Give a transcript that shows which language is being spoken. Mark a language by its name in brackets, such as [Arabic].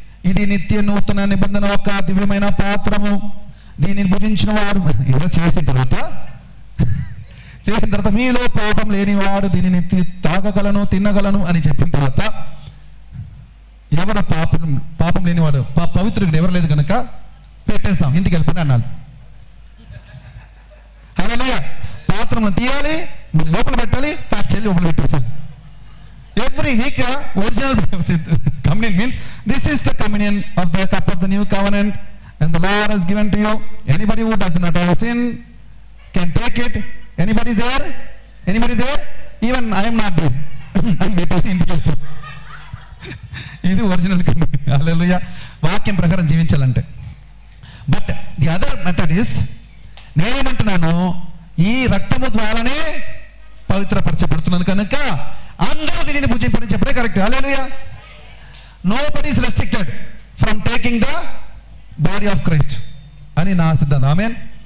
[Telugu] ఇది నిత్య నూతన నిబంధన ఒక దివ్యమైన పాత్రము, దీనిని భుజించిన వారు ఏదో చేసిన తర్వాత మీలో పాపం లేనివాడు దీనిని తాగగలను తినగలను అని చెప్పిన తర్వాత ఎవరు పాపం లేనివాడు పవిత్రుడు ఎవరు లేదు కనుక పెట్టేస్తాం, ఇంటికి వెళ్ళిపోయి అన్నాడు. హల్లెలూయా. పాత్రను తీయాలి, లోపల పెట్టాలి, ప్యాక్ చేయాలి, లోపల పెట్టేస్తాం. [English] Every week, original communion means this is the communion of the cup of the new covenant, and the Lord has given to you. Anybody who does not have a sin can take it. Anybody there? Anybody there? Even I am not there. I'm waiting in the [Telugu] ఇది original communion. హల్లెలూయా. వాక్యం ప్రకారం జీవించాలంటే. [English] but the other method is, [Telugu] నేనేమంటున్నాను, ఈ రక్తము ద్వారానే పవిత్రపరచబడుతున్నాను కనుక అందరూ దీనిని భుజింపని చెప్పడే correct. Hallelujah. [English] nobody is restricted from taking the body of Christ [Telugu] అని నా సిద్ధాంతం. [English] ఆమేన్.